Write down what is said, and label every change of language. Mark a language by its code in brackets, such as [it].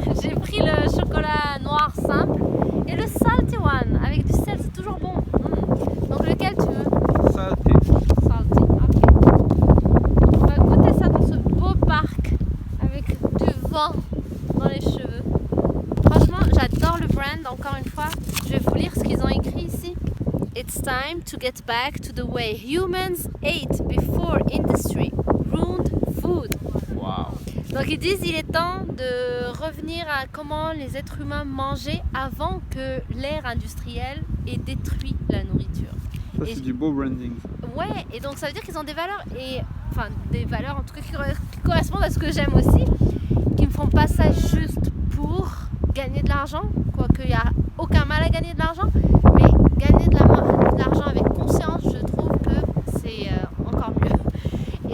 [fr] J'ai pris le chocolat noir simple et le [en] salty one [fr] avec du sel, c'est toujours bon. Donc lequel tu veux? Ça, Salty, ok. On va goûter ça dans ce beau parc avec du vent dans les cheveux. Franchement, j'adore le brand, encore une fois. Je vais vous lire ce qu'ils ont écrit ici. [en] It's time to get back to the way humans ate before industry ruined food. [fr] waouh. Donc ils disent il est temps de revenir à comment les êtres humains mangeaient avant que l'ère industrielle ait détruit la nourriture. Ça, Ça, c'est du beau branding. Ouais, et donc ça veut dire qu'ils ont des valeurs, enfin des valeurs en tout cas qui correspondent à ce que j'aime aussi, qui ne font pas ça juste pour gagner de l'argent, quoique il n'y a aucun mal à gagner de l'argent, mais gagner de l'argent avec conscience, je trouve que c'est encore mieux.